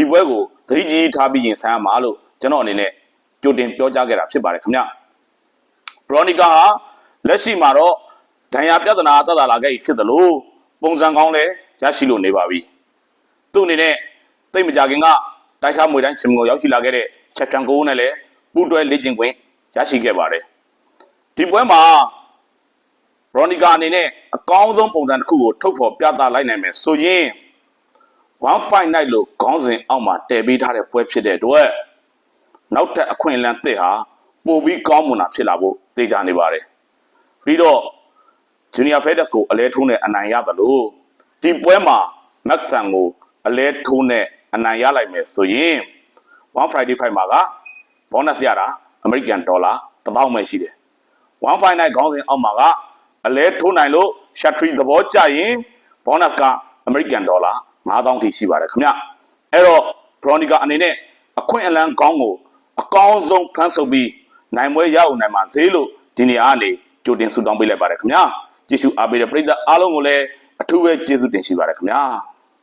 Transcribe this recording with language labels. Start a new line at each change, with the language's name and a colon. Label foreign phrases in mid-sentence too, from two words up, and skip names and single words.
Burmese: ပွဲကိုသတိကြီးထားပြီးရင်ဆိုင်ရမှာလို့ကျွန်တော်အနေနဲ့ကြိုတင်ပြောကြားခဲ့တာဖြစ်ပါတယ်ခင်ဗျဘရိုနီကာဟာလက်ရှိမှာတော့ဒဏ်ရာပြဿနာတက်လာခဲ့ပြီဖြစ်တယ်လို့ပုံစံကောင်းလဲရရှိလို့နေပါပြီသူ့အနေနဲ့တိတ်မကြခင်ကတိုက်ခါမွေတိုင်းချင်ကိုရောက်ရှိလာခဲ့တဲ့ချက်ချန်ကိုနဲ့လည်းပူးတွဲလေ့ကျင့်ခွင့်ရရှိခဲ့ပါတယ်ဒီပွဲမှာဘရိုနီကာအနေနဲ့အကောင်းဆုံးပုံစံတစ်ခုကိုထုတ်ဖော်ပြသလိုက်နိုင်မယ်ဆိုရင် 1
English: fight night
Burmese: လို့ခေါင်းစဉ်အောက်မှာတည်ပေးထားတဲ့ပွဲဖြစ်တဲ့အတွက်နောက်ထပ်အခွင့်အလမ်းသစ်ဟာပိုပြီးကောင်းမွန်တာဖြစ်လာဖို့သိကြနေ ပါတယ်ပြီးတော့ Junior Fighters ကိုအလဲထိုးနဲ့အနိုင်ရတယ်လို့ဒီပွဲမှာမက်ဆန်ကိုအလဲထိုးနဲ့အ နိုင်ရလိုက်မယ်ဆိုရင်1
English: Friday fight
Burmese: မှာက bonus ရတာ
English: American dollar
Burmese: 1000ပဲရှိတယ်1
English: fight night
Burmese: ခေါင်းစဉ်အောက်မှာကအလဲထိုးနိုင်လို့ Shatri သဘောကျရင် bonus က
English: American dollar
Burmese: 9000ထိရှိပါတယ်ခင်ဗျအဲ့တော့ Bronica အနေနဲ့အခွင့်အလမ်းကောင်းကိုအကောင်းဆုံးဖန်ဆုပ်ပြီးနိုင်ပွဲရအောင်နိုင်မှာဈေးလို့ဒီနေရာကနေကြိုတင်ဆုတောင်းပေးလိုက်ပါတယ်ခင်ဗျာကြည့်ရှုအားပေးတဲ့ပရိသတ်အားလုံးကိုလည်းအထူးပဲကျေးဇူးတင်ရှိပါတယ်ခင်ဗျာ